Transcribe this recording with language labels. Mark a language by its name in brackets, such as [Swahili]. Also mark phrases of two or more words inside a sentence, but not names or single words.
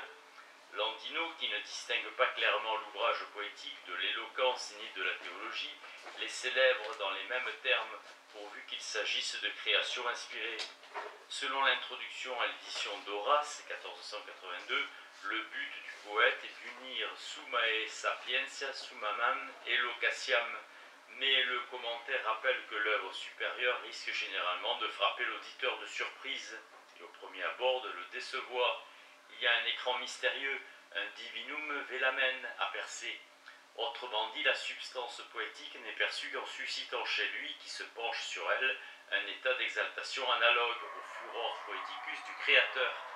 [French] Landino, qui ne distingue pas clairement l'ouvrage poétique de l'éloquence ni de la théologie, les célèbre dans les mêmes termes, pourvu qu'il s'agisse de créations inspirées. Selon l'introduction à l'édition d'Horace, 1482, le but du poète est d'unir [Latin] summae sapientia summamam et locatiam, [French] mais le commentaire rappelle que l'œuvre supérieure risque généralement de frapper l'auditeur de surprise et au premier abord de le décevoir. Il y a un écran mystérieux, un [Latin] divinum velamen [French] à percer. Autrement dit, la substance poétique n'est perçue qu'en suscitant chez lui, qui se penche sur elle, un état d'exaltation analogue au [Latin] furor poeticus [French] du créateur.